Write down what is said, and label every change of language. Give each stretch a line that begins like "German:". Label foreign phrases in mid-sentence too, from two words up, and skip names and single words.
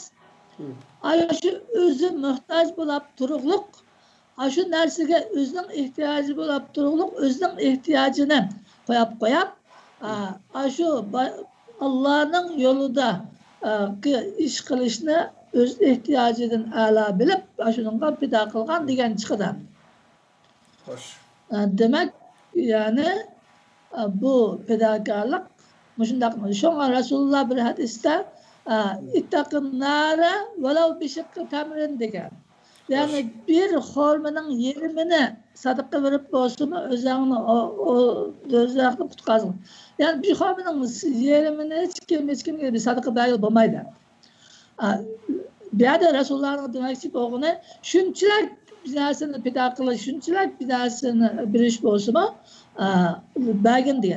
Uzbek: Shu o'zi muhtoj bo'lib turug'liq, shu narsaga o'zining ehtiyoji bo'lib turug'liq, o'zining ehtiyojini qo'yib, shu Allohning yo'lida ish qilishni o'z ehtiyojidan a'lo bilib, shunga pido qilgan degan chiqadi. Xo'sh. Demak, ya'ni bu pidokorlik shundoq. Shunga Rasululloh bir hadisda
Arabic: اتقوا النار ولو بشق تمرة
Uzbek: degan. Ya'ni bir xormaning yerimini sadaqa berib bo'lsa-mu, o'zingni qutqazing. Ya'ni bir xormaning yerimini hech kimga bir sadaqa berib bo'lmaydi. Bu yerda Rasulullohning demoqchi bo'lgani shunchalar bir narsani pido qilish, shunchalar bir narsani berish bo'lsa-mu, bergin degan.